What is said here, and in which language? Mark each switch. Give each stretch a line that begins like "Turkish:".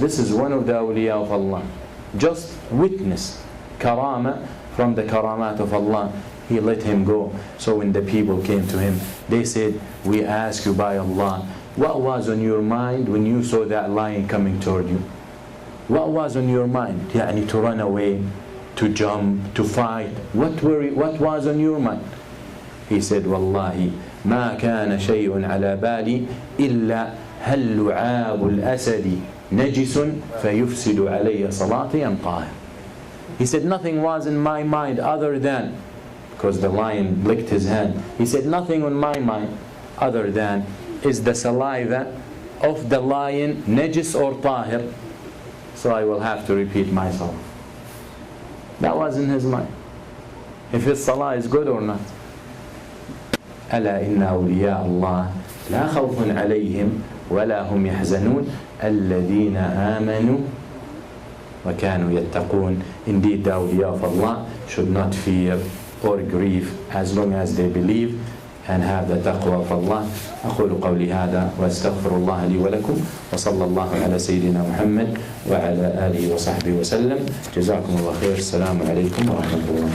English: This is one of the awliya of Allah. Just witness karama from the karamat of Allah. He let him go. So when the people came to him, they said, we ask you by Allah, what was on your mind when you saw that lion coming toward you? What was on your mind? يعني to run away, to jump, to fight. What was on your mind? He said,
Arabic: Wallahi, ما كان شيء على بالي إلا هل لعاب الأسد نجس فيفسد علي صلاتي أم طاهر.
English: He said, nothing was in my mind other than, because the lion licked his hand, he said, nothing on my mind other than, is the saliva of the lion najis or tahir? So I will have to repeat my salah. That was in his mind. If his salah is good or not.
Arabic: ألا إن أولياء الله لا خوف عليهم ولا هم يحزنون الذين آمنوا وكانوا يتقون.
English: Indeed, the awliya of Allah should not fear or grieve as long as they believe and have the taqwa of Allah.
Arabic: أقول قولي هذا وأستغفر الله لي ولكم وصلى الله على سيدنا محمد وعلى آله وصحبه وسلم. جزاكم الله خير. السلام عليكم ورحمة الله.